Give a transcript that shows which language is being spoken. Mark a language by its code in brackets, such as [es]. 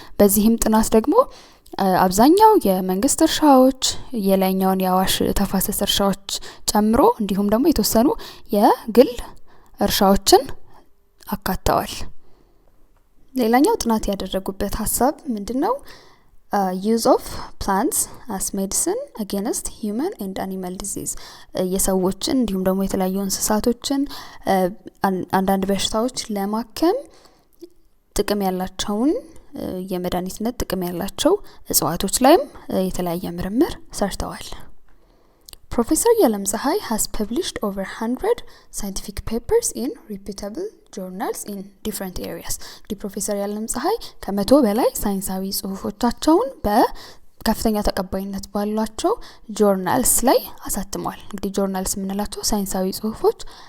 [am] በዚህም ጥናት ደግሞ አብዛኛው የመንግስት እርሻዎች የላይኛውን የአዋሽ ተፋሰስ እርሻዎች ጨምሮ እንዲሁም ደግሞ የተወሰኑ የግል እርሻዎችን አካተዋል። ሌላኛው ጥናት ያደረጉበት ሐሳብ ምንድነው? [en] use of plants as medicine against human and animal disease [am] የሰዎችን እንዲሁም ደግሞ የተለያዩ እንስሳቶችን አንዳንድ በሽታዎች ለማከም ጥቅም ያላቸውን የመድኃኒትነት ጥቅም ያላቸው እጽዋቶች ላይም የተለያየ ምርምር ሰርተዋል። [en] Professor Yalemtsehay has published over 100 scientific papers in reputable journals in different areas. [am] ፕሮፌሰር ያለምፀሐይ ከ100 በላይ ሳይንሳዊ ጽሁፎቻቸውን በከፍተኛ ተቀባይነት ባሏቸው ጆርናልስ ላይ አሳትመዋል። እንግዲህ ጆርናልስ የምንላቸው ሳይንሳዊ ጽሁፎች